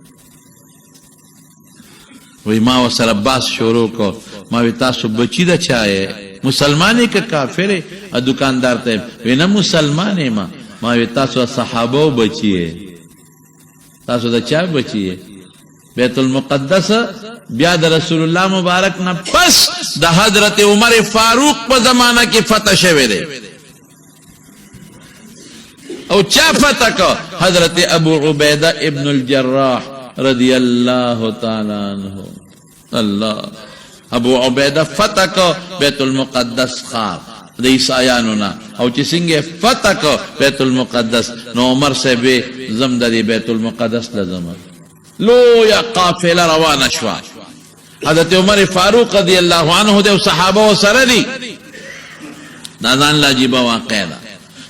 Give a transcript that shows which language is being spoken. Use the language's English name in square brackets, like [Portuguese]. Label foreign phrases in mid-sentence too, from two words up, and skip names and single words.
[Pashto] وی ما ورسره بحث شروع کو ما وی تاسو بچی د چا یې مسلمان یې که کافر یې دکاندار ته وی نه مسلمان یې ما وی تاسو صحابو بچی یې تاسو د چا بچی یې بیت المقدس بیا د رسول الله مبارک نه پس د حضرت عمر فاروق په زمانه کې فتح شوی دی او چا فتح کو حضرت ابو عبیده ابن الجراح [Arabic] رضی اللہ تعالی عنہ [Pashto] اللہ ابو عبیده فتح کو بیت المقدس خار د عیسایانو نه او چې څنګه فتح کو بیت المقدس نو عمر سے به زم د بیت المقدس لزم لو یا قافله روانه شو حضرت عمر فاروق [Arabic] رضی الله عنه [Pashto] د صحابه سره دي دا ځان لاجیبه واقع ده چې